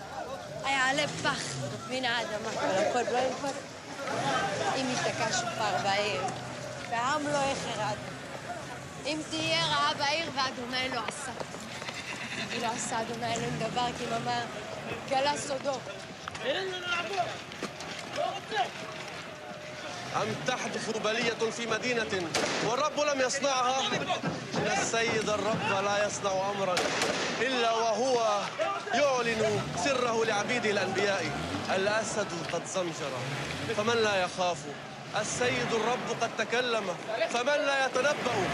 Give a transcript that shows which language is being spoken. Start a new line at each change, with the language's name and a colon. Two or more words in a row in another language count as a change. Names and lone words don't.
Hebrew: היעלה פח מן האדמה, ולמקוד לא ילכוד. אם ייתקע שופר בעיר, והעם לא יחרד. אם תהיה רעה בעיר ואדוני לא עשה. לא עשה אדוני אלוהים דבר כי ממש גלה סודו.
Arabic: أم تحدث بلية في مدينة والرب لم يصنعها إن السيد الرب لا يصنع أمرا إلا وهو يعلن سره لعبيده الأنبياء الأسد قد زمجر فمن لا يخاف السيد الرب قد تكلم فمن لا يتنبأ